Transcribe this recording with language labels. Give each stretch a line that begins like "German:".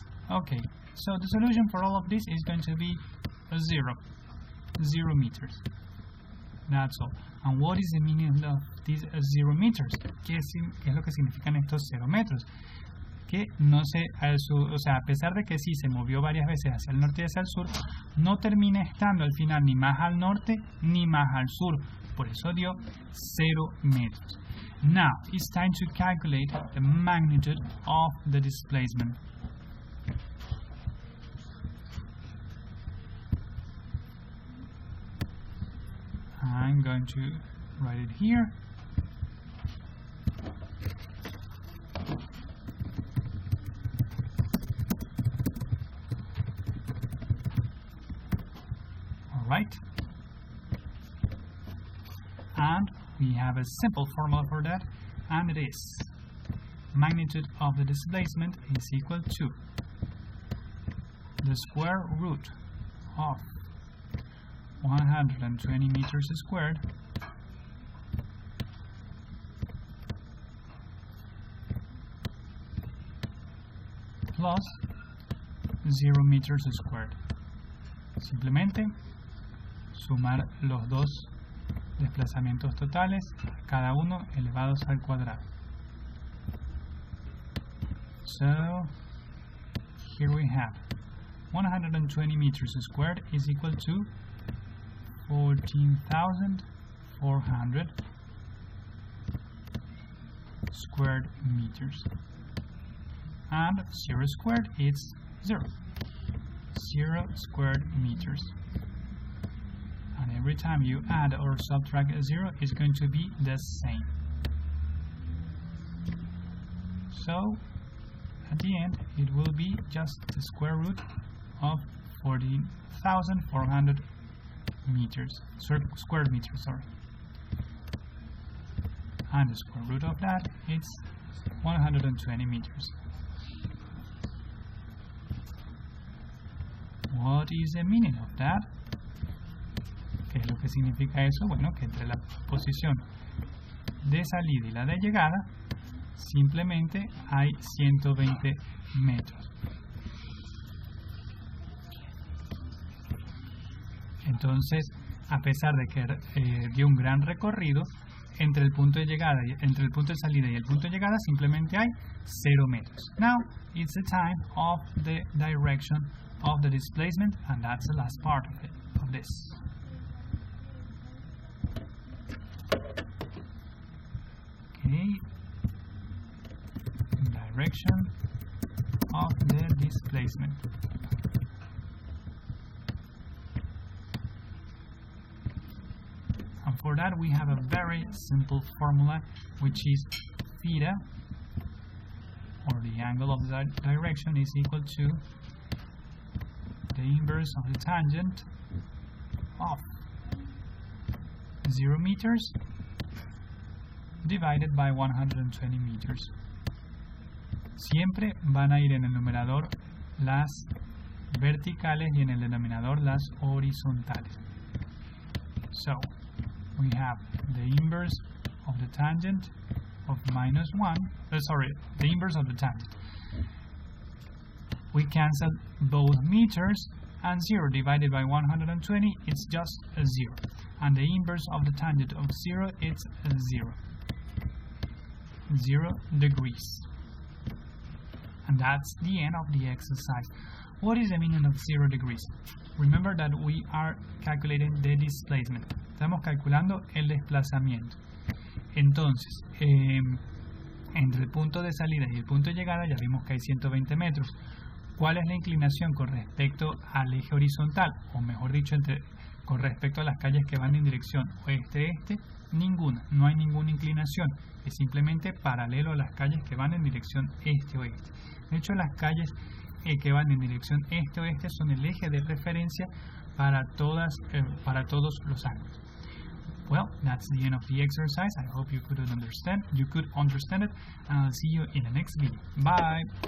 English: Okay, so the solution for all of this is going to be 0 meters. That's all. And what is the meaning of these 0 meters?
Spanish: ¿Qué es lo que significan estos 0 metros? Que no se, o sea, a pesar de que sí se movió varias veces hacia el norte y hacia el sur, no termina estando al final ni más al norte ni más al sur. Por eso dio 0 metros.
English: Now, it's time to calculate the magnitude of the displacement. I'm going to write it here. Right, and we have a simple formula for that, and it is magnitude of the displacement is equal to the square root of 120 meters squared plus 0 meters squared.
Spanish: Simplemente sumar los dos desplazamientos totales, cada uno elevados al cuadrado.
English: So here we have 120 meters squared is equal to 14,400 squared meters, and 0 squared is 0 squared meters. And every time you add or subtract 0, it's going to be the same. So at the end, it will be just the square root of 14,400 meters, square meters, sorry. And the square root of that is 120 meters. What is the meaning of that?
Spanish: ¿Qué es lo que significa eso? Bueno, que entre la posición de salida y la de llegada simplemente hay 120 metros. Entonces, a pesar de que dio un gran recorrido, entre el punto de llegada, entre el punto de salida y el punto de llegada simplemente hay 0 metros.
English: Now, it's the time of the direction of the displacement, and that's the last part of it, of this. Okay, direction of the displacement. And for that we have a very simple formula, which is theta, or the angle of the direction, is equal to the inverse of the tangent of 0 meters divided by 120 meters.
Spanish: Siempre van a ir en el numerador las verticales y en el denominador las horizontales.
English: So we have the inverse of the tangent of minus 1, the inverse of the tangent. We cancel both meters, and 0 divided by 120, it's just a 0. And the inverse of the tangent of 0 is 0. 0 degrees. And that's the end of the exercise. What is the meaning of 0 degrees? Remember that we are calculating the displacement.
Spanish: Estamos calculando el desplazamiento. Entonces, entre el punto de salida y el punto de llegada ya vimos que hay 120 metros. ¿Cuál es la inclinación con respecto al eje horizontal? O mejor dicho, con respecto a las calles que van en dirección oeste-este, ninguna. No hay ninguna inclinación. Es simplemente paralelo a las calles que van en dirección este-oeste. De hecho, las calles que van en dirección este-oeste son el eje de referencia para todos los ángulos.
English: Well, that's the end of the exercise. I hope you could understand it, and I'll see you in the next video. Bye!